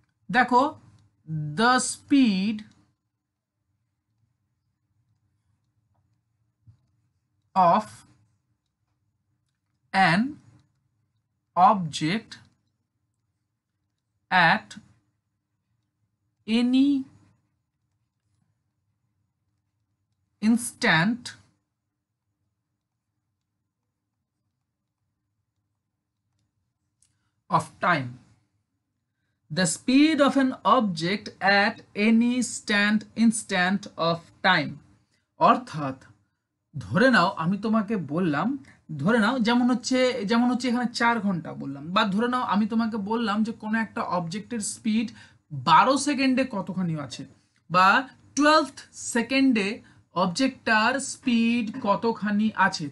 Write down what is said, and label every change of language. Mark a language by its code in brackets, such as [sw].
[en] দেখো, the speed of an object at any instant of time. The speed of an object at any instant of time. [bn] অর্থাৎ ধরে নাও আমি তোমাকে বললাম, ধরে নাও যেমন হচ্ছে এখানে 4 ঘন্টা বললাম, বা ধরে নাও আমি তোমাকে বললাম যে কোনো একটা অবজেক্টের স্পিড 12 সেকেন্ডে কতখানি আছে, বা 12 সেকেন্ডে অবজেক্টটার স্পিড কতখানি আছে।